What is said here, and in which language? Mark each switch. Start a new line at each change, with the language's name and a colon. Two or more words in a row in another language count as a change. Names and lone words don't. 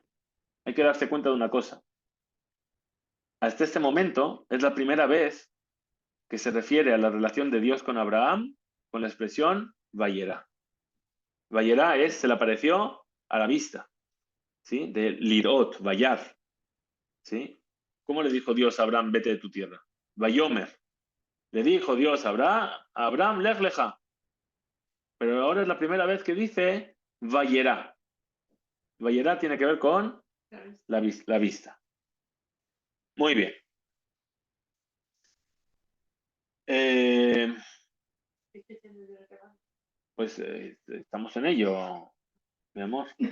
Spanish: Hay que darse cuenta de una cosa. Hasta este momento es la primera vez que se refiere a la relación de Dios con Abraham con la expresión Vayera. Vayera se le apareció a la vista, ¿sí? De Lirot, Vayar, ¿sí? ¿Cómo le dijo Dios a Abraham, vete de tu tierra? Vayomer. Le dijo Dios a Abraham,
Hebrew: לך לך.
Spanish: Pero ahora es la primera vez que dice Vayera. Vayera tiene que ver con la vista. Muy bien. Pues estamos en ello, mi amor.